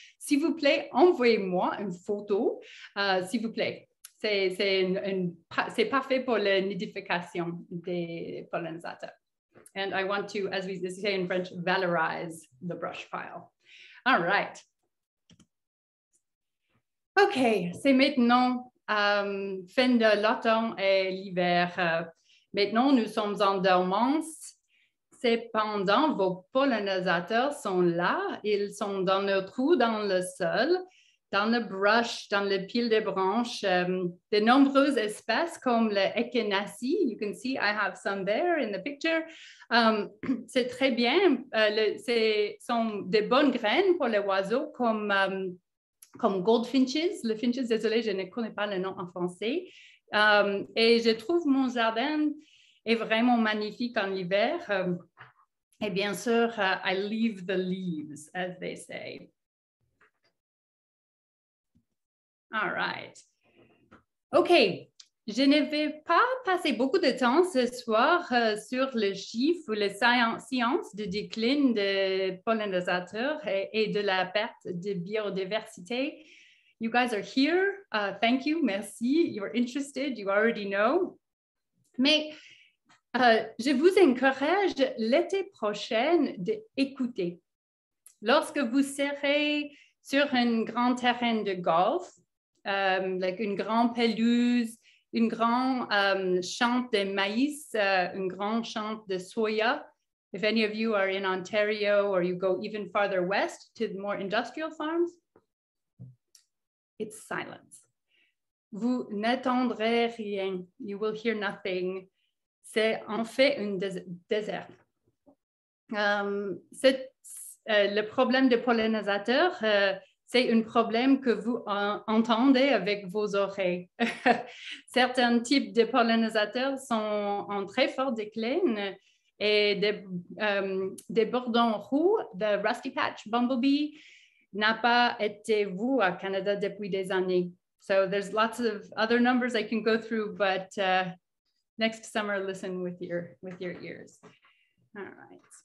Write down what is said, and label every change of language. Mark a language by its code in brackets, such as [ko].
[fr] S'il vous plaît, envoyez-moi une photo, s'il vous plaît. C'est parfait pour la nidification des pollinisateurs. [en] And I want to, as we say in French, valorize the brush pile. All right. [fr] OK, c'est maintenant fin de l'automne et l'hiver. Maintenant, nous sommes en dormance. Cependant, vos pollinisateurs sont là. Ils sont dans le trou dans le sol, dans le brush, dans le pile de branches. De nombreuses espèces comme le echinacea. [en] You can see I have some there in the picture. [fr] C'est très bien. Ce sont de bonnes graines pour les oiseaux comme goldfinches. Le finches, désolé, je ne connais pas le nom en français. Et je trouve mon jardin est vraiment magnifique en hiver. Et bien sûr, [en] I leave the leaves, as they say. All right. OK. [fr] Je ne vais pas passer beaucoup de temps ce soir sur le chiffre ou les sciences de déclin des pollinisateurs et de la perte de biodiversité. [en] You guys are here. Thank you. Merci. You're interested. You already know. [fr] Mais je vous encourage l'été prochain d'écouter. Lorsque vous serez sur un grand terrain de golf, like une grande pelouse, une grande champ de maïs, une grande champ de soya. [en] If any of you are in Ontario or you go even farther west to the more industrial farms, it's silence. [fr] Vous n'entendrez rien. [en] You will hear nothing. [fr] C'est en fait un désert. Le problème des pollinisateurs, c'est un problème que vous entendez avec vos oreilles. Certains types de pollinisateurs sont en très fort déclin et des bourdons roux, the Rusty Patch Bumblebee, n'a pas été vu au Canada depuis des années. [en] So there's lots of other numbers I can go through, but next summer, listen with your ears. All right.